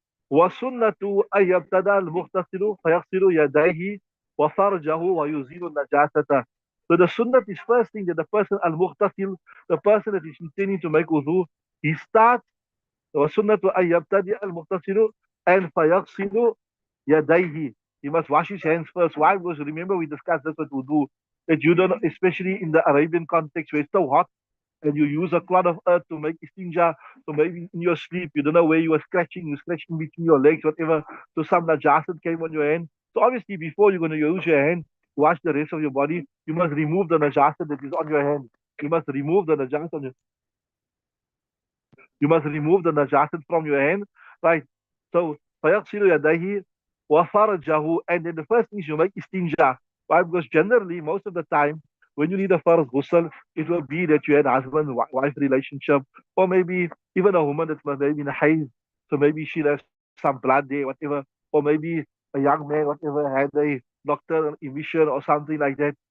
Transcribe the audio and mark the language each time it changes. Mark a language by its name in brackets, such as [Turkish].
[Arabic] وسنة أن يبتدأ المغتسل فيغسل يديه وفرجه ويزيل النجاسة. [English] So the sunnah is first thing that the person al-mughtasil, the person that is intending to make wudu, he starts [Arabic] وسنة أن يبتدأ المغتسل [English] and [Arabic] فيغسل يديه. [English] He must wash his hands first. Why? Because remember we discussed this with wudu that you don't, especially in the Arabian context where it's so hot, and you use a clod of earth to make istinja, so maybe in your sleep, you don't know where you're scratching between your legs, whatever, so some najasat came on your hand. So obviously, before you're going to use your hand, wash the rest of your body, you must remove the najasat that is on your hand. You must remove the najasat on your You must remove the najasat from your hand, right? [Arabic] So, فَيَغْسِلُ يَدَيْهِ وَفَرْجَهُ. [English] And then the first thing is you make istinja. Why? Because generally, most of the time, when you need a first ghusl, it will be that you had husband-wife relationship, or maybe even a woman that's maybe in a haze, so maybe she has some blood there, whatever, or maybe a young man, whatever, had a nocturnal emission or something like that.